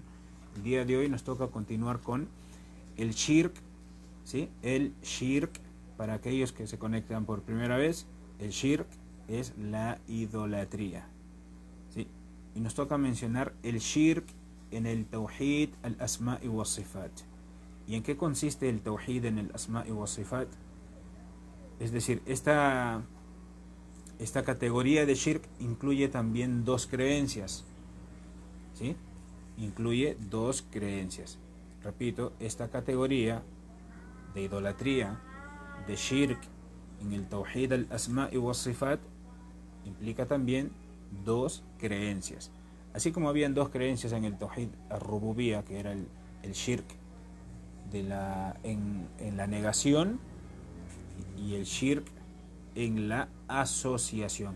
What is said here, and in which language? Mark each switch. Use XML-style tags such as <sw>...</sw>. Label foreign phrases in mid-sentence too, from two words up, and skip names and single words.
<es>El día de hoy nos toca continuar con el Shirk, ¿sí? El Shirk, para aquellos que se conectan por primera vez, el Shirk es la idolatría, ¿sí? Y nos toca mencionar el Shirk en el</es> <ar>توحيد الأسماء والصفات.</ar> <es>¿Y en qué consiste el Tawhid en el</es> <ar>الأسماء والصفات?</ar> <es>Es decir, esta categoría de Shirk incluye también dos creencias, ¿sí? Incluye dos creencias. Repito, esta categoría de idolatría, de Shirk en el</es> <ar>توحيد الأسماء والصفات,</ar> <es>implica también dos creencias. Así como habían dos creencias en el</es> <ar>توحيد الربوبية,</ar> <es>que era el Shirk en la negación, y el Shirk en la asociación.</es>